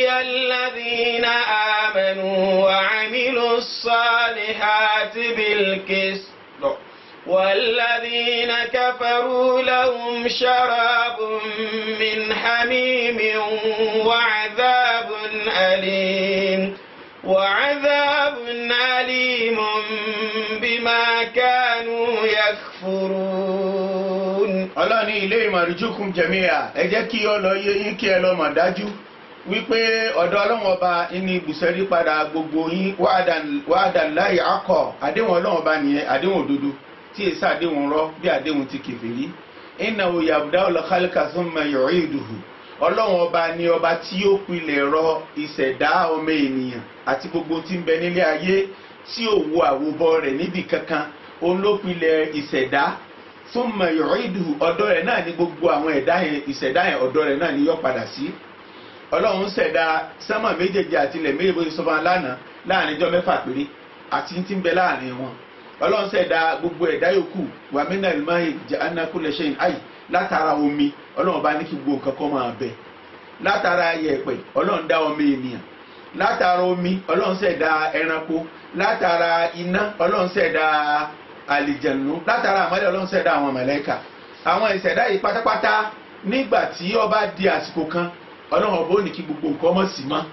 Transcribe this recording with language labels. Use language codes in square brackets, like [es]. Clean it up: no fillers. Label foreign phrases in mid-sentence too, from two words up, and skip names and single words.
[ar] الذين آمنوا وعملوا الصالحات بالقسط والذين كفروا لهم شراب من حميم وعذاب أليم بما كانوا يكفرون. [yo] Ọlọ́run ní [ar] إليه مرجعكم جميعا, [yo] ẹ jẹ́ kí ó lọ yé yín kí ẹ lọ mọ̀ dájú wípé ọ̀dọ̀ Ọlọ́run ọba ní ibùsẹ̀rí padà gbogbo yín. [ar] وعد الله حقا, [yo] àdéhùn Ọlọ́run ọba nìyẹn, àdéhùn òdodo tí èsì àdéhùn rọ bí àdéhùn ti kèfèrí. [ar] إنه يبدأ الخلق ثم يعيده, [yo] Ọlọ́run ọba ni ọba tí ó pilẹ̀ rọ ìṣẹ̀dá ọmọ ènìyàn àti gbogbo tí ń bẹ nílé ayé tí ò wo àwòbọ rẹ̀ níbi kankan, òun ló pilẹ̀ ìṣẹ̀dá. [ar] ثم يعيده, [yo] ọ̀dọ̀ rẹ̀ náà ni gbogbo àwọn ìṣẹ̀dá yẹn ọ̀dọ̀ rẹ̀ náà ni yó padà sí. Ọlọ́run ṣẹ̀dá sánmà méjèèjì àti ilẹ̀ méjèèjì bó ṣe sọ fún wa lánàá láàrin ọjọ́ mẹ́fà péré àti tí ń bẹ láàrin wọn. Ọlọ́run ṣẹ̀dá gbogbo ẹ̀dá yòókù wa [ar] من الماء جعلنا كل شيء حي, [yo] látara omi Ọlọ́run bá ní kí gbogbo nǹkan kan máa bẹ. Látara yẹ̀pẹ̀ Ọlọ́run dá ọmọ ènìyàn. Látara omi Ọlọ́run ṣẹ̀dá ẹranko. Látara iná Ọlọ́run ṣẹ̀dá àlìjẹ̀nú. Látara àmọ́lẹ̀ Ọlọ́run ṣẹ̀dá àwọn màláíkà. Àwọn ìṣẹ̀dá yìí pátápátá nígbà tí ó bá di àsìkò kan Ọlọ́run ọba ó ní kí gbogbo nǹkan mọ̀ sí mọ́.